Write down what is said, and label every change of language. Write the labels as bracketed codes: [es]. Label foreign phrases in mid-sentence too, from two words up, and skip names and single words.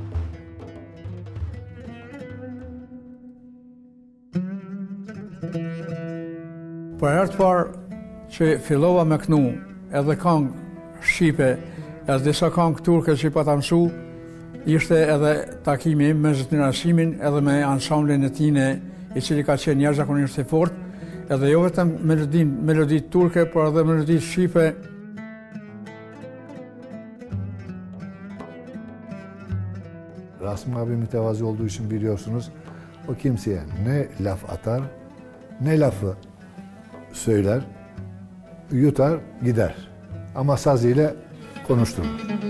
[sq] Për herë të parë që fillova me kënu edhe këngë shqipe, edhe disa këngë turke që pa ta mësu, ishte edhe takimi im me Zotrin Rasimin edhe me ansamblin e tine, i cili ka qenë jashtëzakonisht i fortë, edhe jo vetëm meloditë turke, por edhe meloditë shqipe. [tr] Rasim abi mütevazi olduğu için biliyorsunuz, o kimseye ne laf atar, ne lafı söyler, yutar, gider. Ama saz ile konuşturur.